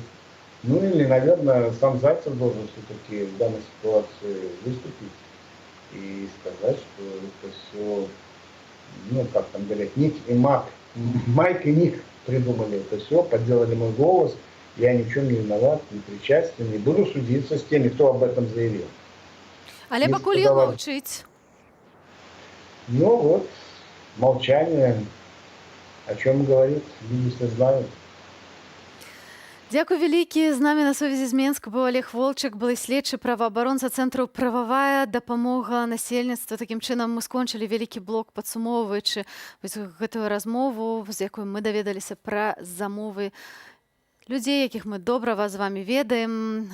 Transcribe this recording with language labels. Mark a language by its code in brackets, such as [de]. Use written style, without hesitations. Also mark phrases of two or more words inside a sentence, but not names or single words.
[ru] Ну или, наверное, сам Зайцев должен все-таки в данной ситуации выступить и сказать, что это все, ну, как там говорят, Ник и Мак, Майк и Ник придумали это все, подделали мой голос, я ни в чем не виноват, не причастен, не буду судиться с теми, кто об этом заявил. [be] Але пакуль ён маўчыць. [ru] Ну вот, молчание, о чем говорит, люди все знают. [be] Дзякуй вялікі. З намі на сувязі з Менска быў Олег Волчак, былы следчы праваабаронца цэнтру «Прававая дапамога насельніцтва». Такім чынам мы скончылі вялікі блок, падсумоўваючы гэтую размову, з якой мы даведаліся пра замовы людзей, якіх мы добра вас з вамі ведаем.